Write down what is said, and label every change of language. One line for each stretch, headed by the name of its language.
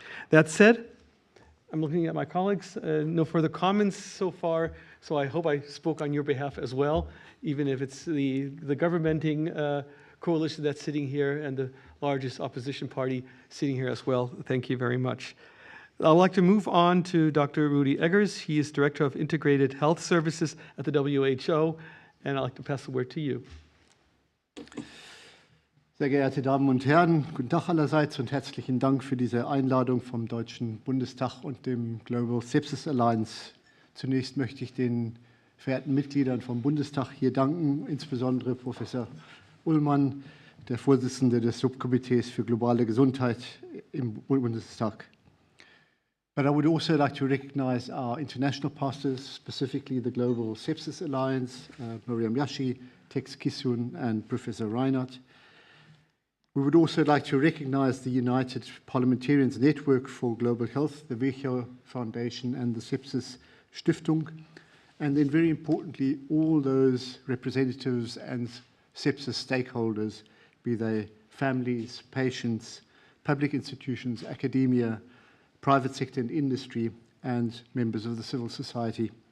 English: That said, I'm looking at my colleagues. No further comments so far, so I hope I spoke on your behalf as well, even if it's the governmenting coalition that's sitting here and the largest opposition party sitting here as well. Thank you very much. I'd like to move on to Dr. Rudi Eggers. He is Director of Integrated Health Services at the WHO, and I'd like to pass the word to you.
German: Sehr geehrte Damen und Herren, guten Tag allerseits und herzlichen Dank für diese Einladung vom Deutschen Bundestag und dem Global Sepsis Alliance. Zunächst möchte ich den verehrten Mitgliedern vom Bundestag hier danken, insbesondere Professor Ullmann, der Vorsitzende des Subkomitees für globale Gesundheit im Bundestag.
English: But I would also like to recognize our international partners, specifically the Global Sepsis Alliance, Mariam Jashi, Tex Kisun and Professor Reinhart. We would also like to recognize the United Parliamentarians Network for Global Health, the Virchow Foundation and the Sepsis Stiftung, and then very importantly, all those representatives and sepsis stakeholders, be they families, patients, public institutions, academia, private sector and industry, and members of the civil society.